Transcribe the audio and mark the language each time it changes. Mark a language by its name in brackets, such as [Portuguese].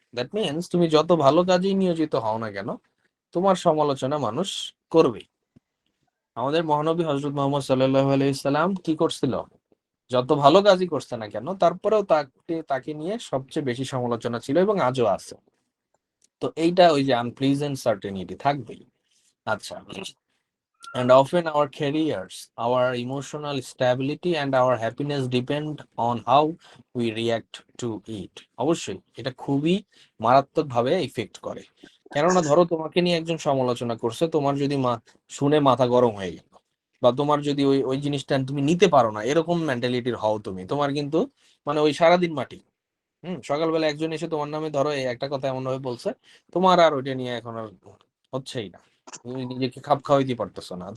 [Bangla] That means তুমি যত ভালো কাজেই নিয়োজিত হও না কেন, তোমার সমালোচনা মানুষ করবে। আমাদের মহানবী হযরত মুহাম্মদ সাল্লাল্লাহু আলাইহি সাল্লাম কি করছিল? যত ভালো কাজই করছে না কেন, তারপরেও তাকে নিয়ে সবচেয়ে বেশি সমালোচনা ছিল এবং আজও আছে। তো এইটা ওই যে আনপ্লিজেন্ট সার্টেনিটি থাকবেই। [English] আচ্ছা, and often our careers, our emotional stability and our happiness depend on how we react to it. [Bangla] অবশ্যই এটা খুবই মারাত্মকভাবে ইফেক্ট করে। কেননা ধরো তোমাকে নিয়ে একজন সমালোচনা করছে, তোমার যদি শুনে মাথা গরম হয়ে গেল, বা তোমার যদি ওই ওই জিনিসটা তুমি নিতে পারো না, এরকম মেন্টালিটির হও তুমি, তোমার কিন্তু মানে ওই সারাদিন মাটি। সকালবেলা একজন এসে তোমার নামে ধরো এই একটা কথা এমন ভাবে বলছে, তোমার আর ওইটা নিয়ে এখন আর হচ্ছেই না, তুমি নিজেকে খাপ খাওয়াইতে পারতেছো না।